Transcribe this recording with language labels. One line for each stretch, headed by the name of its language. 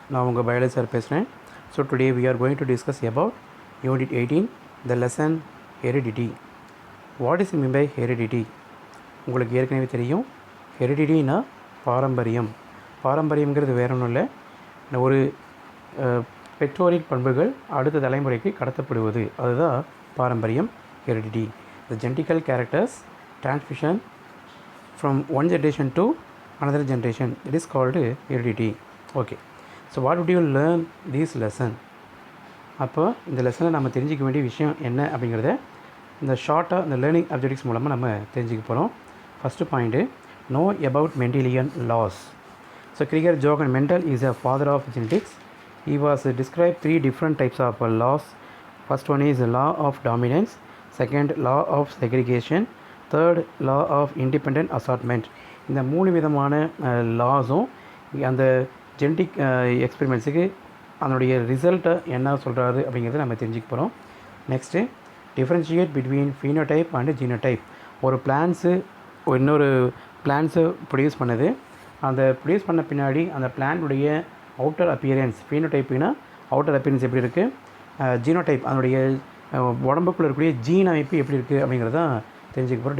English: Now
Tamil: உங்கள்
English: biology sir
Tamil: பேசுகிறேன்.
English: So today we are going to discuss about unit 18 the lesson heredity. What is meant by heredity?
Tamil: உங்களுக்கு ஏற்கனவே தெரியும் ஹெரிடிட்டினா பாரம்பரியம். பாரம்பரியம்ங்கிறது வேற ஒன்றும் இல்லை, ஒரு பெற்றோரின் பண்புகள் அடுத்த தலைமுறைக்கு கடத்தப்படுவது, அதுதான் பாரம்பரியம், heredity.
English: The genetical characters transmission from one generation to another generation, it is called heredity. Okay, so what would you learn this lesson?
Tamil: அப்போ இந்த லெசனில் நம்ம தெரிஞ்சிக்க வேண்டிய விஷயம் என்ன அப்படிங்கிறத இந்த ஷார்ட்டாக இந்த லேர்னிங் அப்ஜெக்டிவ்ஸ் மூலமாக நம்ம தெரிஞ்சுக்க போகிறோம்.
English: First point, know about Mendelian laws. So Gregor Johann Mendel is a father of genetics. He was described 3 different types of laws. First one is law of dominance, second law of segregation, third law of independent assortment.
Tamil: இந்த 3 விதமான லாஸும் அந்த genetic எக்ஸ்பெரிமெண்ட்ஸுக்கு அதனுடைய ரிசல்ட்டை என்ன சொல்கிறாரு அப்படிங்கிறத நம்ம தெரிஞ்சுக்க போகிறோம்.
English: Next, differentiate between phenotype and genotype.
Tamil: ஒரு பிளான்ஸு இன்னொரு பிளான்ஸு ப்ரொடியூஸ் பண்ணுது, அந்த ப்ரொடியூஸ் பண்ண பின்னாடி அந்த பிளான்னுடைய அவுட்டர் அப்பியரன்ஸ், ஃபீனோடைப்புனா அவுட்டர் அப்பியரன்ஸ் எப்படி இருக்குது, ஜீனோடைப் அதனுடைய உடம்புக்குள்ளே இருக்கக்கூடிய ஜீன் அமைப்பு எப்படி இருக்குது அப்படிங்கிறதான் தெரிஞ்சுக்க போகிறோம்.